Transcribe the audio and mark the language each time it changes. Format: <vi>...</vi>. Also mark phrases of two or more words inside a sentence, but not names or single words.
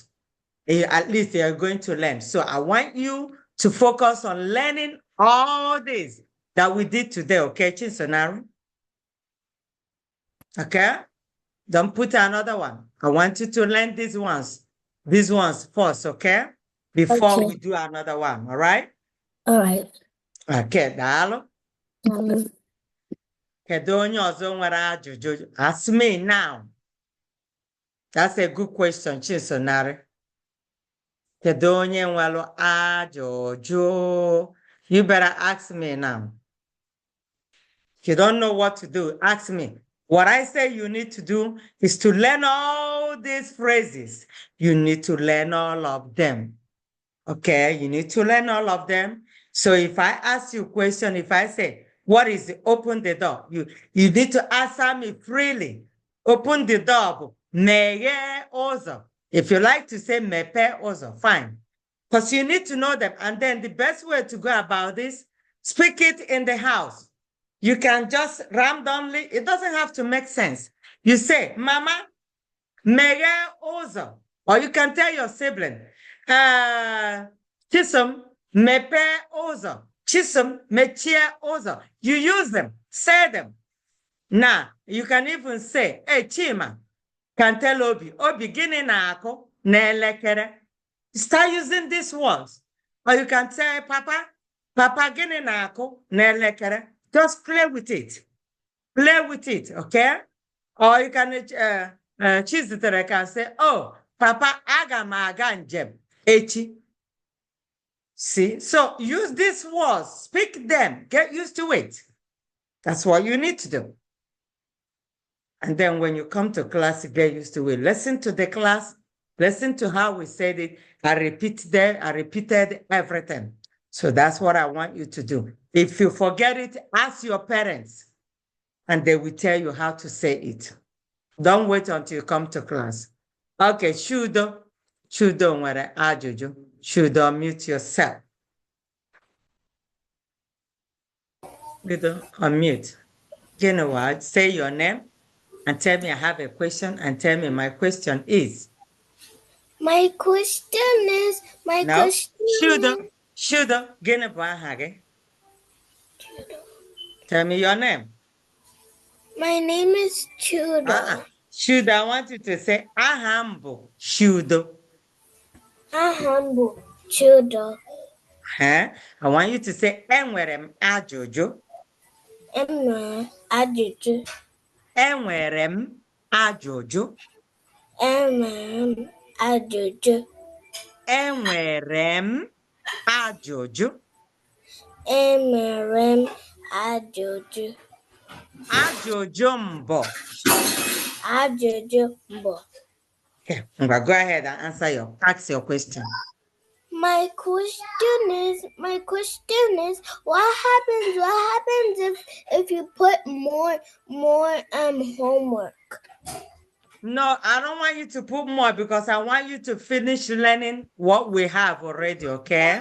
<en>At least they are going to learn. So I want you to focus on learning all this that we did today, okay, Chinsonari? Okay? Don't put another one. I want you to learn these ones first, okay? Before we do another one, all right? All right.</en> <ig>Okay, daalụ. Kedu onye ọzọ nwere ajụjụ?</ig> <en>Ask me now. That's a good question, Chinsonari.</en> <ig>Kedu onye nwere ajụjụ?</ig> <en>You better ask me now. If you don't know what to do, ask me. What I say you need to do is to learn all these phrases. You need to learn all of them. Okay, you need to learn all of them. So if I ask you a question, if I say, what is it? Open the door. You need to answer me freely. Open the door.</en> <ig>Meghe ụzọ.</ig> <en>If you like to say</en> <ig>mepe ụzọ,</ig> <en>fine. Because you need to know them. And then the best way to go about this, speak it in the house. You can just randomly, it doesn't have to make sense. You say,</en> <ig>Mama, meghe ụzọ.</ig> <en>Or you can tell your sibling,</en> <ig>Chisom, mepe ụzọ. Chisom, mechie ụzọ.</ig> <en>You use them, say them. Now, you can even say, hey, Chima, can tell Obi,</en> <ig>gịnị na-akụ n'elekere.</ig> <en>Start using these words. Or you can say,</en> <ig>Papa, gịnị na-akụ n'elekere.</ig> <en>Just play with it. Play with it, okay? Or you can, Chizitere can say,</en> <ig>oh, Papa, aga m aga njem echi.</ig> <en>See? So use these words. Speak them. Get used to it. That's what you need to do. And then when you come to class, get used to it. Listen to the class. Listen to how we said it. I repeated everything. So that's what I want you to do. If you forget it, ask your parents, and they will tell you how to say it. Don't wait until you come to class.</en> <ig>Okay, Shudo nwere ajụjụ.</ig> <en>Shudo, unmute yourself. Shudo, unmute. You know what? Say your name and tell me I have a question and tell me my question is. My question is,</en> <ig>Shudo, gịnị bụ aha gị?</ig> <en>Tell me your name. My name is Chudo. Shudo, I want you to say</en> <ig>aha m bụ Shudo. Aha m bụ Chudo.</ig> <en>I want you to say</en> <ig>enwere m ajụjụ. Enwere ajụjụ. Enwere m ajụjụ. Enwere m ajụjụ. Enwere m ajụjụ. Enwere m ajụjụ. Ajụjụ mbụ. Ajụjụ mbụ.</ig> <en>Okay, go ahead and ask your question. My question is, what happens if you put more homework? No, I don't want you to put more because I want you to finish learning what we have already, okay?</en>